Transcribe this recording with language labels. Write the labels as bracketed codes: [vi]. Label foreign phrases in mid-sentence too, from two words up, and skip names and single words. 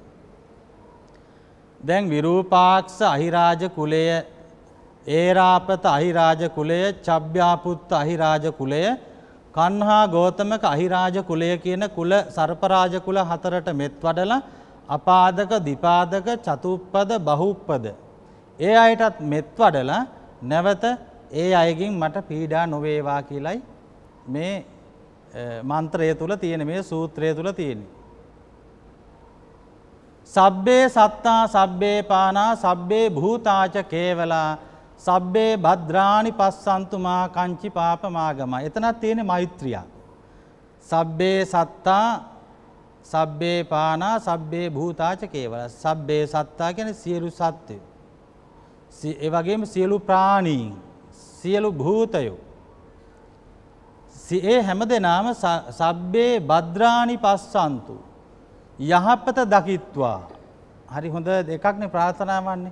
[si] දැන් විරූපාක්ෂ අහිරාජ කුලය, ඒරාපත අහිරාජ කුලය, චබ්බ්‍යාපුත්ත අහිරාජ කුලය, කන්හා ගෝතමක අහිරාජ කුලය කියන කුල සර්පරාජ කුල 4ට මෙත් වඩලා අපාදක දීපාදක චතුප්පද බහුප්පද ඒ අයටත් මෙත් වඩලා නැවත ඒ අයගෙන් මට පීඩා නොවේවා කියලයි මේ මන්ත්‍රය තුල තියෙන මේ සූත්‍රය තුල තියෙන්නේ. [pi] සබ්බේ සත්තා සබ්බේ පානා සබ්බේ භූතාච කේවලා සබ්බේ භද්‍රානි පස්සන්තු මා කංචි පාපමාගම. [si] එතනක් තියෙන මෛත්‍රිය. [pi] සබ්බේ සත්තා සබ්බේ පානා සබ්බේ භූතාච කේවල. සබ්බේ සත්තා [si] කියන්නේ සියලු සත්ත්වයෝ. ඒ වගේම සියලු ප්‍රාණීන්, සියලු භූතයෝ. ඒ හැමදෙනාම [pi] සබ්බේ භද්‍රානි පස්සන්තු [si] යහපත දකිත්වා. හරි හොඳ දෙකක්නේ ප්‍රාර්ථනා වන්නේ.